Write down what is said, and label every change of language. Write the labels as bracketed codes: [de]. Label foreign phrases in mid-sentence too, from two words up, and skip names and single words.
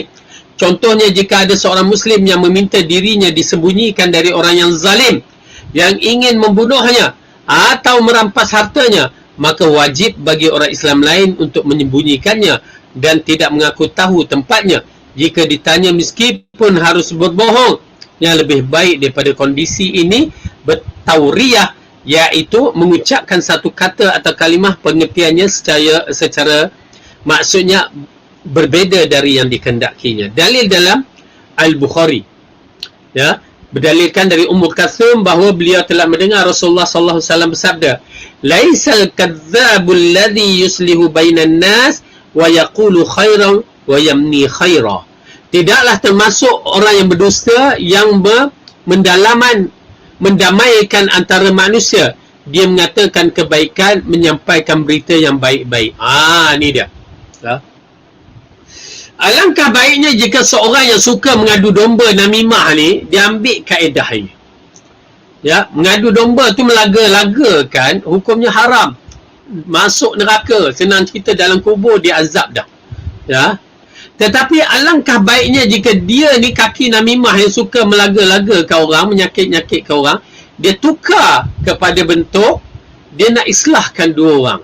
[ms] Contohnya, jika ada seorang Muslim yang meminta dirinya disembunyikan dari orang yang zalim, yang ingin membunuhnya atau merampas hartanya, maka wajib bagi orang Islam lain untuk menyembunyikannya dan tidak mengaku tahu tempatnya. Jika ditanya meskipun harus berbohong, yang lebih baik daripada kondisi ini bertauriyah, iaitu mengucapkan satu kata atau kalimah pengertiannya secara maksudnya berbeza dari yang dikendakinya. Dalil dalam Al-Bukhari, ya, berdalilkan dari Ummu Kalsum bahawa beliau telah mendengar Rasulullah [ar] صلى الله عليه وسلم [ms] bersabda, [ar] "ليس الكذاب الذي يصلح بين الناس ويقول خيرا وينمي خيرا." [ms] Tidaklah termasuk orang yang berdusta yang mendamaikan antara manusia. Dia mengatakan kebaikan, menyampaikan berita yang baik-baik. Ni dia. Ya. Alangkah baiknya jika seorang yang suka mengadu domba namimah ni, dia ambil kaedah ini. Ya, mengadu domba tu melaga-lagakan, hukumnya haram. Masuk neraka, senang cerita dalam kubur dia azab dah. Ya. Tetapi alangkah baiknya jika dia ni kaki namimah yang suka melaga-lagakan orang, menyakit-nyakitkan orang, dia tukar kepada bentuk dia nak islahkan dua orang.